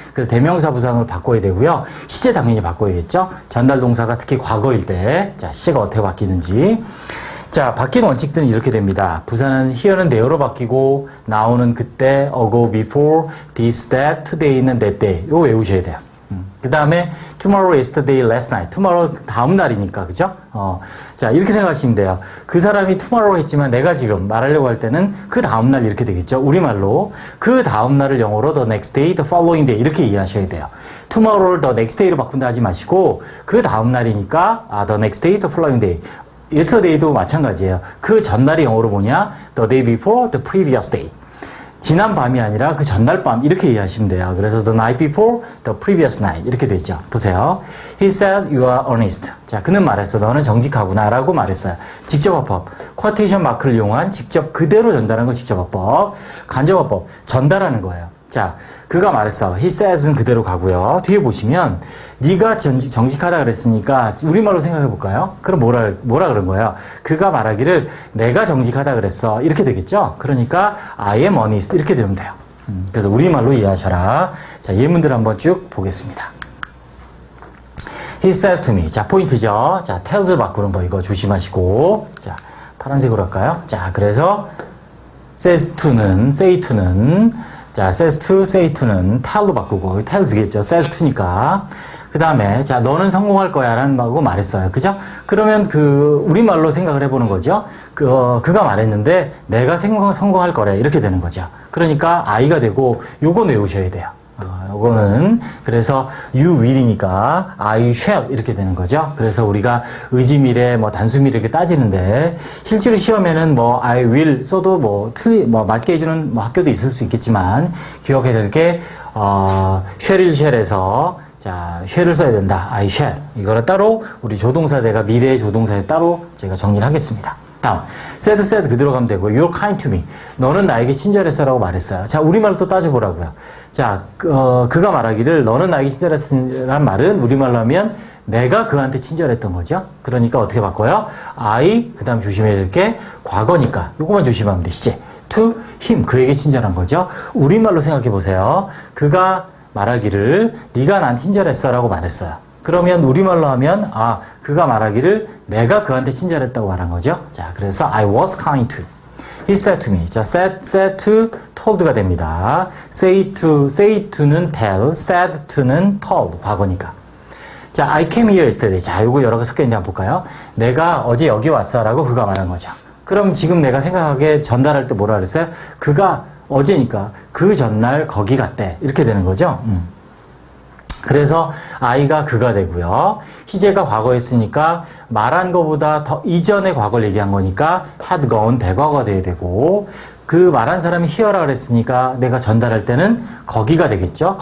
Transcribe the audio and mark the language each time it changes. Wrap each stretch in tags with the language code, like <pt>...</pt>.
<ko>그래서 대명사 부사를 바꿔야 되고요. 시제 당연히 바꿔야겠죠. 전달 동사가 특히 과거일 때 자 시제가 어떻게 바뀌는지 자 바뀌는 원칙들은 이렇게 됩니다. 부사는 here는 there로 바뀌고 now는 그때, ago, before, this, that, today는 that day 이거 외우셔야 돼요. 그 다음에</ko> <en>tomorrow, yesterday, last night.</en> <ko>tomorrow 다음 날이니까 그죠? 자 이렇게 생각하시면 돼요. 그 사람이 tomorrow 했지만 내가 지금 말하려고 할 때는 그 다음 날 이렇게 되겠죠. 우리말로 그 다음 날을 영어로 the next day, the following day 이렇게 이해하셔야 돼요. tomorrow를 the next day로 바꾼다 하지 마시고 그 다음 날이니까 the next day, the following day. yesterday도 마찬가지예요. 그 전날이 영어로 뭐냐?</ko> <en>the day before, the previous day.</en> <ko>지난 밤이 아니라 그 전날 밤 이렇게 이해하시면 돼요.</ko> <en>그래서 the night before, the previous night</en> <ko>이렇게 되죠.</ko> <en>보세요. He said you are honest.</en> <ko>자, 그는 말했어. 너는 정직하구나 라고 말했어요. 직접어법. 쿼테이션 마크를 이용한 직접 그대로 전달하는 거 직접어법. 간접어법. 전달하는 거예요. 자, 그가 말했어. He says는 그대로 가고요. 뒤에 보시면 네가 정직하다 그랬으니까 우리말로 생각해 볼까요? 그럼 뭐라 그런 거예요? 그가 말하기를 내가 정직하다 그랬어. 이렇게 되겠죠? 그러니까</ko> <en>I am honest</en> <ko>이렇게 되면 돼요. 그래서 우리말로 이해하셔라. 자, 예문들 한번 쭉 보겠습니다.</ko> <en>He says to me.</en> <ko>자, 포인트죠. 자, tells를 바꾸는 거 이거 조심하시고. 자, 파란색으로 할까요? 자, 그래서 says to는 say to는 자, says to, say to는 tell로 바꾸고, tells겠죠. says to니까. 그 다음에, 자, 너는 성공할 거야. 라는 말고 말했어요. 그죠? 그러면 우리말로 생각을 해보는 거죠. 그가 말했는데, 내가 성공할 거래. 이렇게 되는 거죠. 그러니까, I가 되고, 요거 외우셔야 돼요. 요거는, 그래서,</ko> <en>you will이니까, I shall.</en> <ko>이렇게 되는 거죠. 그래서 우리가 의지미래, 단수미래 이렇게 따지는데, 실제로 시험에는 I will 써도 맞게 해주는 학교도 있을 수 있겠지만, 기억해야 될 게, shall에서, 자, shall을 써야 된다.</ko> <en>I shall.</en> <ko>이거는 따로, 우리 조동사대가 미래의 조동사에 따로 제가 정리를 하겠습니다.</ko> <en>다음, said</en> <ko>그대로 가면 되고,</ko> <en>you're kind to me.</en> <ko>너는 나에게 친절했어라고 말했어요. 자, 우리말로 또 따져보라고요. 자, 그가 말하기를 너는 나에게 친절했으란 말은 우리말로 하면 내가 그한테 친절했던 거죠. 그러니까 어떻게 바꿔요? I, 그 다음 조심해야 될 게 과거니까 요거만 조심하면 돼. 시제. to him, 그에게 친절한 거죠. 우리말로 생각해 보세요. 그가 말하기를 네가 난 친절했어라고 말했어요. 그러면 우리말로 하면 그가 말하기를 내가 그한테 친절했다고 말한 거죠. 자, 그래서</ko> <en>I was kind to. He said to me.</en> <ko>자, said to, told가 됩니다.</ko> <en>say to는 tell, said to는 told, 과거니까. 자, I came here yesterday.</en> <ko>자, 요거 여러 개 섞여 있는데 한번 볼까요? 내가 어제 여기 왔어라고 그가 말한 거죠. 그럼 지금 내가 생각하기에 전달할 때 뭐라 그랬어요? 그가 어제니까 그 전날 거기 갔대. 이렇게 되는 거죠. 그래서 I가 그가 되고요. 희재가 과거였으니까 말한 것보다 더 이전의 과거를 얘기한 거니까 had gone 대과거가 돼야 되고 그 말한 사람이 here라 그랬으니까 내가 전달할 때는 거기가 되겠죠.</ko>